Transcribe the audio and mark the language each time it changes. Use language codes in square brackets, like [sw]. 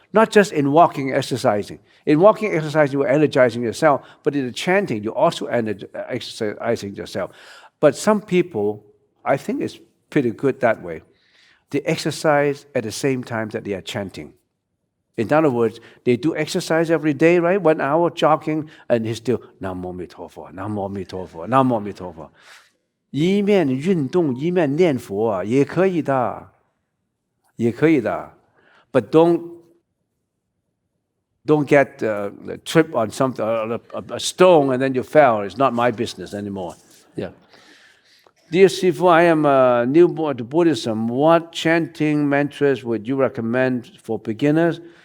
[en] Not just in walking, exercising. In walking, exercising, you're energizing yourself, but in the chanting, you're also exercising yourself. But some people, I think it's pretty good that way. They exercise at the same time that they are chanting. In other words, they do exercise every day, right? 1 hour jogging, and he's still [zh] 南无阿弥陀佛，南无阿弥陀佛，南无阿弥陀佛。一面运动一面念佛啊，也可以的，也可以的。 [en] But don't get trip on something, a stone, and then you fell. It's not my business anymore. Yeah. Dear Sifu, I am newborn to Buddhism. What chanting mantras would you recommend for beginners?